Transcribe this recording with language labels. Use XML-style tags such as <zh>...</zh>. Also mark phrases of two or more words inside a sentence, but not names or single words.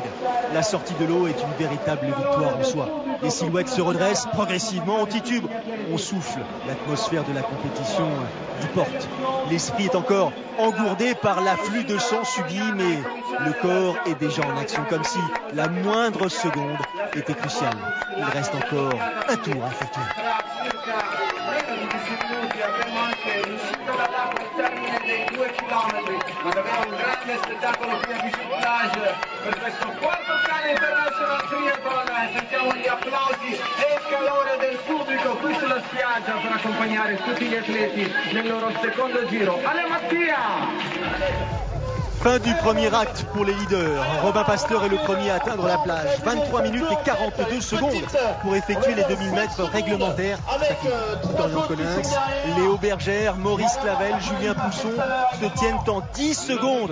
<fr>La sortie de l'eau est une véritable victoire en soi. Les silhouettes se redressent progressivement, on titube, on souffle. L'atmosphère de la compétition du porte. L'esprit est encore engourdé par l'afflux de sang subi, mais le corps est déjà en action, comme si la moindre seconde était cruciale. Il reste encore un tour à effectuer.</fr> <it>Per questo quarto Cannes International Triathlon, sentiamo gli applausi e il calore del pubblico qui sulla spiaggia per accompagnare tutti gli atleti nel loro secondo giro. Ale Mattia!</it> <fr>Fin du premier acte pour les leaders. Robin Pasteur est le premier à atteindre la plage. 23 minutes et 42 secondes pour effectuer les 2000 mètres réglementaires. Dorian Coninx, Léo Bergère, Maurice Clavel, Julien Pousson se tiennent en 10 secondes.</fr>